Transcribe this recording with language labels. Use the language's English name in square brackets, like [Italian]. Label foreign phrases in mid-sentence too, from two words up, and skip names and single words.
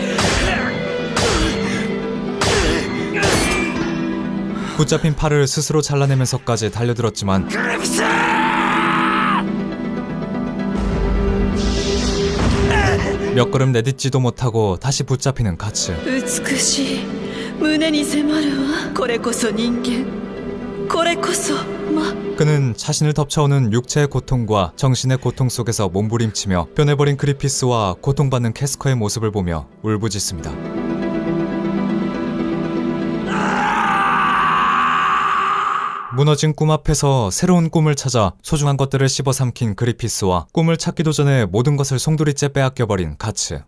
[Korean] 붙잡힌 팔을 스스로 잘라내면서까지 달려들었지만 몇 걸음 내딛지도 못하고 다시 붙잡히는 가츠. [Japanese] 美しい胸に迫るわ。これこそ人間。これこそ魔。 [Korean] 그는 자신을 덮쳐오는 육체의 고통과 정신의 고통 속에서 몸부림치며 변해버린 그리피스와 고통받는 캐스커의 모습을 보며 울부짖습니다. 무너진 꿈 앞에서 새로운 꿈을 찾아 소중한 것들을 씹어삼킨 그리피스와 꿈을 찾기도 전에 모든 것을 송두리째 빼앗겨버린 가츠.